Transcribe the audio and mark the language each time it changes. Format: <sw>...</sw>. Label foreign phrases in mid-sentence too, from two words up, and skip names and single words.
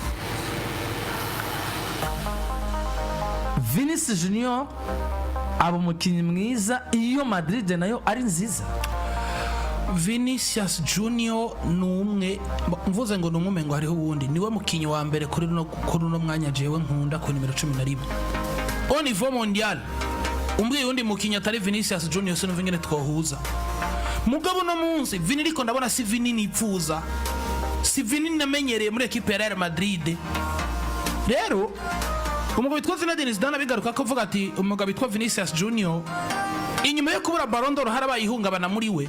<rn>Vinicius Junior aba umukinnyi mwiza iyo Madrid nayo ari nziza. Vinicius Junior numwe mvuze ngo numwe ngo hariho ubundi niwe mukinnyi wa mbere kuri no mwanya jewe nkunda ku nimero 11</rn> <fr>au niveau mondial.</fr> <rn>Umbwiye undi mukinnyi atari Vinicius Junior sinumva ngene twohuza. Mugabo no munsi Vini riko ndabona si Vini nipfuza, si Vini namenyereye muri equipe ya Real Madrid. Rero umugabo witwa Zinedine Zidane bigaruka ko avuga ati umugabo witwa Vinicius Junior inyuma yo kubura Ballo'Dor harabaye ihungabana muri we.</rn>